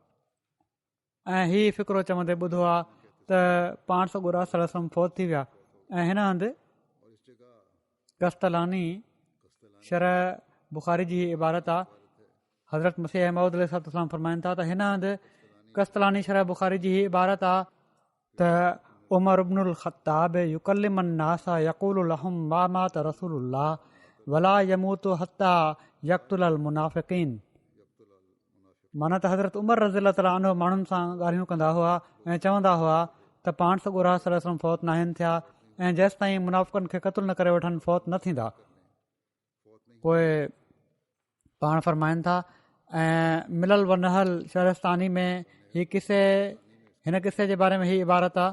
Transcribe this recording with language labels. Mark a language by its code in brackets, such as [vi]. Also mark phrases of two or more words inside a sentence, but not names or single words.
[sd] ऐं हीउ फ़िक्रो चवंदे ॿुधो आहे त पाण सॻुरा सलम फ़ौत थी विया। ऐं हिन हंधि कस्तलानी शरह बुख़ारी जी इबारत आहे। हज़रत मसीह महूद अलैहिस्सलाम फरमाइनि था त हिन हंधि कस्तलानी शरह बुख़ारी जी ही इबारत आहे त [ar] عمر ابن الخطاب يكلم الناس يقول لهم ما مات رسول الله ولا يموت حتى يقتل المنافقين. [sd] माना त हज़रत उमर [ar] رضي الله تعالى عنه [sd] माण्हुनि सां ॻाल्हियूं कंदा हुआ ऐं चवंदा हुआ त पाण सॻुरा सलम फ़ौत न आहिनि थिया ऐं जेसि ताईं मुनाफ़िक़नि खे क़तलु न करे वठनि फ़ौत न थींदा। पोइ पाण फरमाइनि था ऐं मिलल व नहल शहरस्तानी में हिन किसे जे बारे में हीअ इबारत आहे।